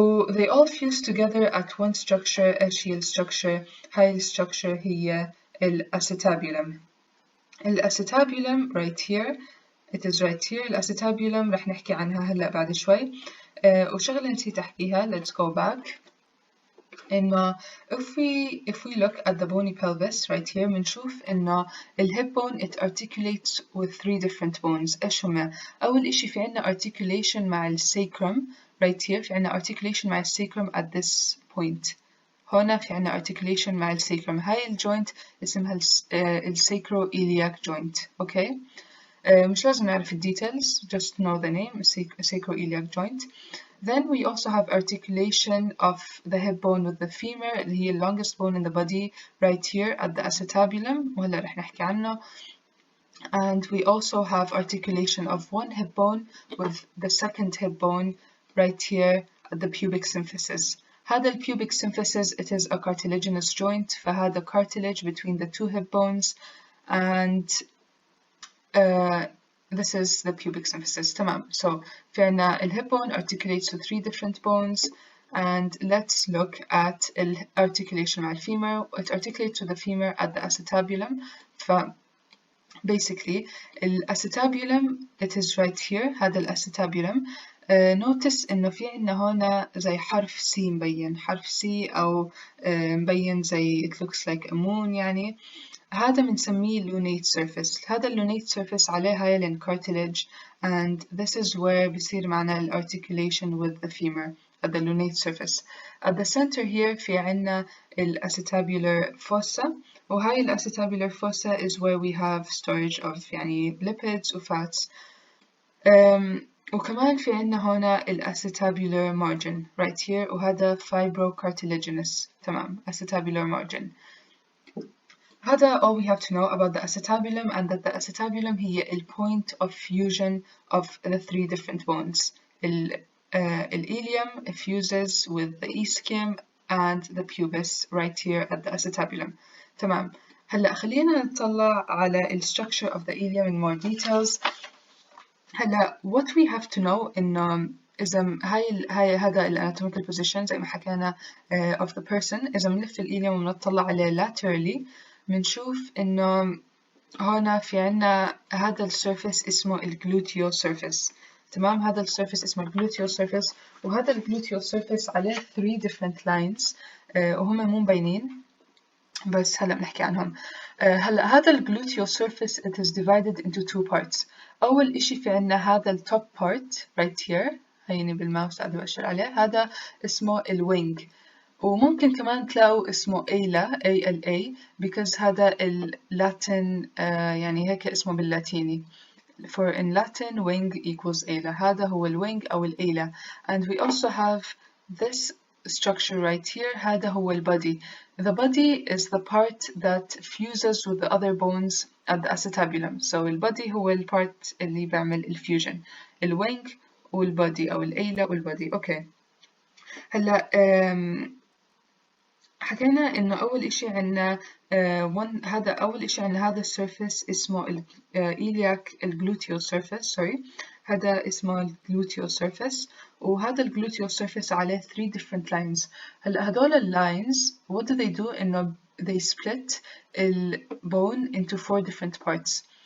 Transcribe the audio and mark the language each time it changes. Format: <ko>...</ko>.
<en>they all fused together at one structure.</en> <ar>إيش هي الستركشر؟ هاي الستركشر هي الأسيتابيولم.</ar> <en>الأسيتابيولم right here. It is right here.</en> <ar>الأسيتابيولم رح نحكي عنها هلأ بعد شوي. وشغلة نسيت أحكيها.</ar> <en>Let's go back. إنه if we look at the bony pelvis right here</en> <ar>بنشوف إنه</ar> <en>ال hip bone it articulates with three different bones.</en> <ar>إيش هما؟ أول إشي في عنا articulation مع ال sacrum</ar> <en>right here.</en> <ar>في عنا</ar> <en>articulation مع ال sacrum at this point.</en> <ar>هنا في عنا articulation مع ال sacrum. هاي ال joint اسمها ال sacroiliac joint.</ar> <en>Okay.</en> <ar>مش لازم نعرف ال details.</ar> <en>Just know the name. Sacroiliac joint. Then we also have articulation of the hip bone with the femur</en> <ar>اللي هي</ar> <en>longest bone in the body right here at the acetabulum</en> <ar>وهلا رح نحكي عنه.</ar> <en>And we also have articulation of one hip bone with the second hip bone right here at the pubic symphysis. هذا ال pubic symphysis it is a cartilaginous joint. فهذا cartilage between the two hip bones and this is the pubic symphysis.</en> <ar>تمام.</ar> <en>So</en> <ar>في عنا ال</ar> <en>hip bone articulates to three different bones. And let's look at ال articulation مع femur. It articulates to the femur at the acetabulum. Basically, ال acetabulum it is right here. هذا ال acetabulum.</en> <ar>notice إنه في عنا هنا زي حرف C مبين، حرف C أو مبين زي</ar> <en>it looks like a moon</en> <ar>يعني. هذا بنسميه</ar> <en>lunate surface. هذا lunate surface عليه hyaline cartilage and this is where</en> <ar>بيصير معنا ال</ar> <en>articulation with the femur at the lunate surface. At the center here</en> <ar>في عنا ال</ar> <en>acetabular fossa، وهاي ال acetabular fossa is where we have storage of يعني lipids و fats.</en> <ar>وكمان في عنا هنا ال acetabular margin</ar> <en>right here،</en> <ar>وهذا fibrocartilaginous.</ar> <en>تمام، acetabular margin. هذا all we have to know about the acetabulum, and that the acetabulum</en> <ar>هي ال</ar> <en>point of fusion of the three different bones. Ilium fuses with the ischium and the pubis right here at the acetabulum. تمام.</en> <ar>هلا خلينا نطلع على ال structure of the ilium</ar> <en>in more details. هلا what we have to know إنه إذا هذا ال anatomical position</en> <ar>زي ما حكينا</ar> <en>of the person.</en> <ar>إذا بنلف الإيليوم وبنطلع عليه laterally بنشوف إنه هنا في عنا هذا السيرفيس اسمه الجلوتيو سيرفيس. تمام، هذا السيرفيس اسمه الجلوتيو سيرفيس، وهذا الجلوتيو سيرفيس عليه</ar> <en>3 different lines</en> <ar>وهم مو مبينين بس هلا بنحكي عنهم.</ar> <en>هلا هذا الجلوتيو surface it is divided into 2 parts.</en> <ar>أول إشي في عنا هذا ال top part right here، هيني بالماوس قاعدة بأشر عليه، هذا اسمه الوينج، وممكن كمان تلاقوا اسمه ALA ALA because هذا اللاتين يعني هيك اسمه باللاتيني.</ar> <en>For in Latin wing equals ALA.</en> <ar>هذا هو الوينج أو الALA.</ar> <en>And we also have this structure right here.</en> <ar>هذا هو البody.</ar> <en>The body is the part that fuses with the other bones at the acetabulum.</en> <ar>So البody هو البارت اللي بيعمل الفيوجن. الوينج والبody أو الALA والبody. أوكي. هلا حكينا إنه أول إشي عنا هذا أول إشي عنا هذا السيرفيس اسمه الإيلياك الجلوتيو سيرفيس هذا اسمه الجلوتيو سيرفيس، وهذا الجلوتيو سيرفيس عليه</ar> <en>3 different lines.</en> <ar>هلا هدول</ar> <en>lines what do they do إنه they split bone into 4 different parts.</en>